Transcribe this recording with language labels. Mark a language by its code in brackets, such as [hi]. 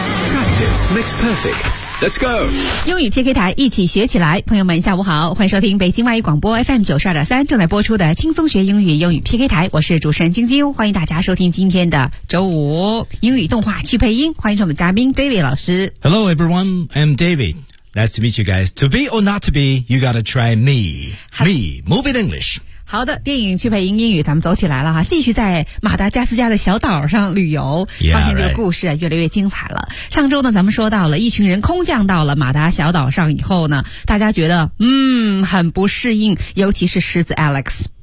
[en] Practice makes perfect. Let's go! [zh] 英语 PK 台，一起学起来。朋友们下午好，欢迎收听北京外语广播 FM92.3 正在播出的轻松学英语英语 PK 台，我是主持人晶晶，欢迎大家收听今天的周五英语动画去配音，欢迎我们嘉宾 David 老师。 [en] Hello everyone, I'm David. Nice to meet you guys. To be or not to be, you gotta try me. Me, move it English. [zh] 好的，电影去配音英语，咱们走起来了哈！继续在马达加斯加的小岛上旅游，发现这个故事越来越精彩了。 [en] Yeah, right. [zh] 上周呢，咱们说到了一群人空降到了马达小岛上以后呢，大家觉得很不适应，尤其是狮子 Alex。